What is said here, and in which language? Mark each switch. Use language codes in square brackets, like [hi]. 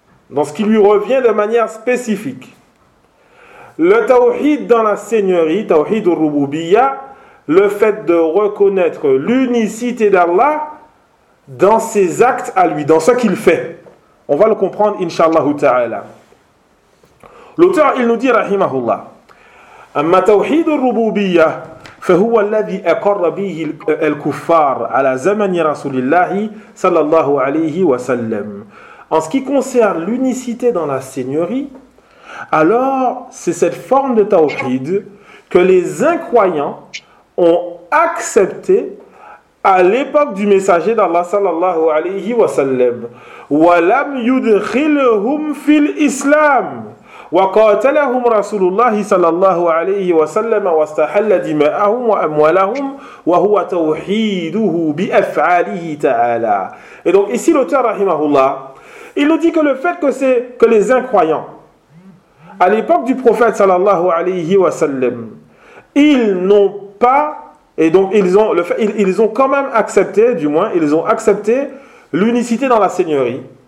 [fr] Dans ce qui lui revient de manière spécifique. Le tawhid dans la seigneurie, tawhid al-rububiyya, le fait de reconnaître l'unicité d'Allah dans ses actes à lui, dans ce qu'il fait. On va le comprendre, inshallah ta'ala. L'auteur, il nous dit, [ar] rahimahullah, أما توحيد الربوبية فهو الذي أقر به الكفار على زمن رسول الله صلى الله عليه وسلم. [fr] En ce qui concerne l'unicité dans la seigneurie, alors c'est cette forme de tawhid que les incroyants ont accepté à l'époque du messager d'Allah صلى الله عليه وسلم. [ar] ولم يدخلهم في الإسلام وقاتلهم رسول الله صلى الله عليه وسلم واستحل دماءهم وأموالهم وهو توحيده بأفعاله تعالى. [fr] Et donc ici l'auteur rahimahullah, il nous dit que le fait que c'est que les incroyants à l'époque du prophète صلى الله عليه وسلم, ils n'ont pas, et donc ils ont le fait, ils ont quand même accepté, du moins ils ont accepté l'unicité dans la seigneurie.